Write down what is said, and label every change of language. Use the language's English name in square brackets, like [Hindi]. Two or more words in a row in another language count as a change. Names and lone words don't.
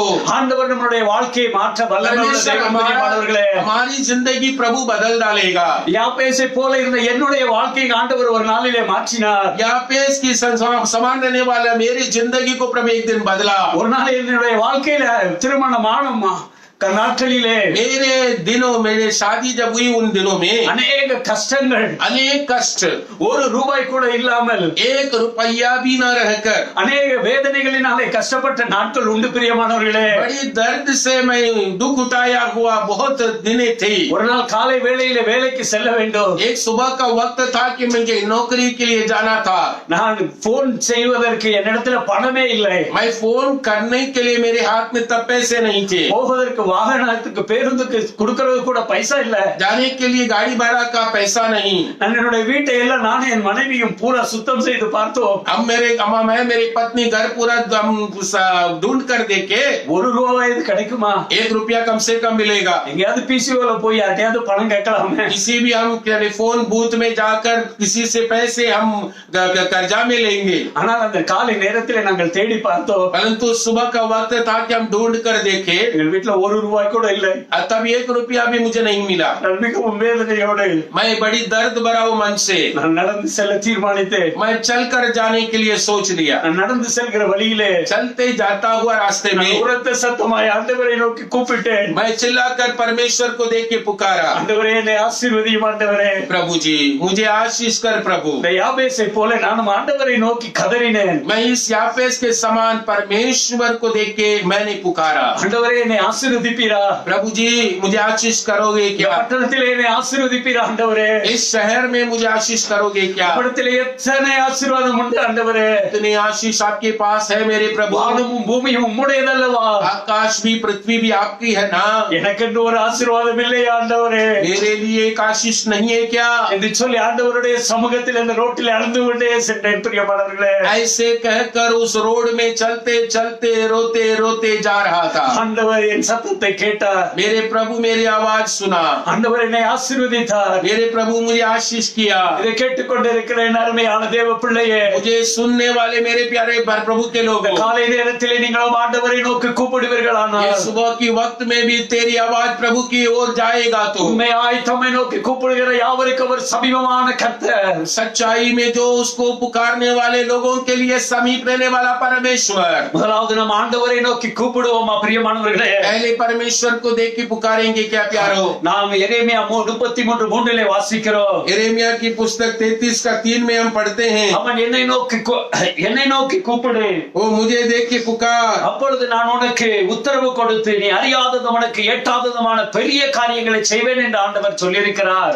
[Tamil] ஆண்டவர் நம்முடைய வாழ்க்கையை மாற்ற வல்லமை உள்ள परमेश्वर தேவன். பிரியமானவர்களே, [Hindi] हमारी जिंदगी प्रभु बदल डालेगा। [Tamil] யாபேசை போல இருந்த என்னுடைய வாழ்க்கையை ஆண்டவர் ஒரு நாளிலே மாற்றினார். [Hindi] याबेस की समान रहने वाला मेरी जिंदगी को प्रभु एक दिन बदला। [Tamil] ஒரு நாள் என்னுடைய வாழ்க்கையில திருமணமான நாட்களிலே [Hindi] मेरे दिनों मेरे शादी जब हुई उन दिनों में [Tamil] அநேக கஷ்டங்கள், [Hindi] अनेक कष्ट, [Tamil] 1 ரூபாய் கூட இல்லாமல் [Hindi] 1 रुपया भी न रहकर [Tamil] அநேக வேதனைகளினாலே கஷ்டப்பட்ட நாட்கள் உண்டு. பிரியமானவர்களே, [Hindi] बड़ी दर्द से मैं दुख उठाया हुआ बहुत दिन थे। [Tamil] ஒரு நாள் காலை வேளையிலே வேலைக்கு செல்ல வேண்டும். [Hindi] एक सुबह का वक्त था कि मुझे नौकरी के लिए जाना था। [Tamil] நான் போன் செய்வதற்கு என்னிடத்துல பணமே இல்லை. [Hindi] मैं फोन करने के लिए मेरे हाथ में तब पैसे नहीं थे। [Tamil] போவதற்கு வாகனத்துக்கு பேருந்துக்கு கொடுக்கிறது கூட பைசா இல்ல. [Hindi] जाने के लिए गाड़ी भाड़ा का पैसा नहीं। [Tamil] நான் என்னுடைய வீட்டை எல்லாம் நானும் என் மனைவியும் பூரா சுத்தம் செய்து பார்த்தோம். [Hindi] अब मैं मेरी पत्नी घर पूरा ढूंढ कर देखे [Tamil] 1 ரூபாய் இது கிடைக்குமா? [Hindi] 1 रुपया कम से कम मिलेगा। [Tamil] எங்கேயாவது பிசிஓல போய் யார்ட்டையாவது பணம் கேட்கலாமே. [Hindi] किसी भी हम टेलीफोन बूथ में जाकर किसी से पैसे हम कर्जा में लेंगे। [Tamil] ஆனால் அந்த காலை நேரத்தில் நாங்கள் தேடி பார்த்தோம். [Hindi] परंतु सुबह का वक्त था कि हम ढूंढ कर देखे, [Tamil] எங்கள் வீட்டுல 1 ரூபாய் கூட இல்லை. [Hindi] तब 1 रुपया भी मुझे नहीं मिला। [Tamil] நான் மிகவும் வேதனையோடு [Hindi] मैं बड़ी दर्द भरा हूं मन से। [Tamil] நான் நடந்து செல்ல தீர்மானித்தேன். [Hindi] मैं चल कर जाने के लिए सोच लिया। [Tamil] நான் நடந்து செல்கிற வழியிலே [Hindi] चलते जाता हुआ रास्ते में [Tamil] உரத்த சத்தமாய் ஆண்டவரை நோக்கி கூப்பிட்டேன். [Hindi] मैं चिल्लाकर परमेश्वर को देख के पुकारा, [Tamil] ஆண்டவரே என்னை ஆசீர்வதியும் ஆண்டவரே. [Hindi] प्रभु जी मुझे आशीष कर प्रभु। [Tamil] இந்த யாபேசை போல நானும் ஆண்டவரை நோக்கி கதறினேன். [Hindi] मैं इस याबेस के समान परमेश्वर को देख के मैंने पुकारा, [Tamil] ஆண்டவரே என்னை ஆசீர்வதியும் ஆசீர்வதிப்பீரா? [Hindi] प्रभु जी मुझे आशीष करोगे [Tamil] இந்த क्या? பட்டணத்திலே என்னை ஆசீர்வதிப்பீரா ஆண்டவரே? [Hindi] इस शहर में मुझे आशीष करोगे क्या? [Tamil] பட்டணத்திலே எத்தனை ஆசீர்வாதம் உண்டு ஆண்டவரே? [Hindi] इतनी आशीष आपके पास है मेरे प्रभु। [Tamil] வானமும் பூமியும் உம்முடையதல்லவா? [Hindi] आकाश भी पृथ्वी भी आपकी है ना? [Tamil] எனக்கென்று ஒரு ஆசீர்வாதம் இல்லையா ஆண்டவரே? [Hindi] मेरे लिए एक आशीष नहीं है क्या? [Tamil] என்று சொல்லி ஆண்டவருடைய சமூகத்தில் இந்த ரோட்டில் அழுந்து கொண்டே சென்றேன் பிரியமானவர்களே. [Hindi] ऐसे कहकर उस रोड में चलते चलते रोते रोते जा रहा था। [Tamil] ஆண்டவர் என் சத்தத்தை கேட்டார். [Hindi] मेरे प्रभु मेरी आवाज सुना। [Tamil] ஆண்டவர் என்னை ஆசீர்வதித்தார். [Hindi] मेरे प्रभु मुझे आशीष किया। [Tamil] இதை கேட்டுக்கொண்டிருக்கிற என் அருமையான தேவ பிள்ளையே, [Hindi] मुझे सुनने वाले मेरे प्यारे प्रभु के लोगों, [Tamil] காலை நேரத்திலே நீங்களும் ஆண்டவரை நோக்கி கூப்பிடுவீர்களானால், [Hindi] ये सुबह की वक्त में भी तेरी आवाज प्रभु की ओर जाएगा तो [Tamil] உண்மையாய் தம்மை நோக்கி கூப்பிடுகிற யாவருக்கும் அவர் சமீபமான கர்த்தர். [Hindi] सच्चाई में जो उसको पुकारने वाले लोगों के लिए समीप रहने वाला परमेश्वर। [Tamil] முதலாவது நம் ஆண்டவரை நோக்கி கூப்பிடுவோமா பிரியமானவர்களே? [Hindi] पहले परमेश्वर को देख के पुकारेंगे क्या प्यारो? [Tamil] நாம் எரேமியா 33:3 வாசிக்கிறோம். [Hindi] यिर्मयाह की पुस्तक 33:3 में हम पढ़ते हैं, [Tamil] அவன் என்னை நோக்கி கூப்பிடு, [Hindi] वो मुझे देख के पुकार, [Tamil] அப்பொழுது நான் உனக்கு உத்தரவு கொடுத்து நீ அறியாததும் உனக்கு எட்டாததுமான பெரிய காரியங்களை செய்வேன் என்று ஆண்டவர் சொல்லியிருக்கிறார்.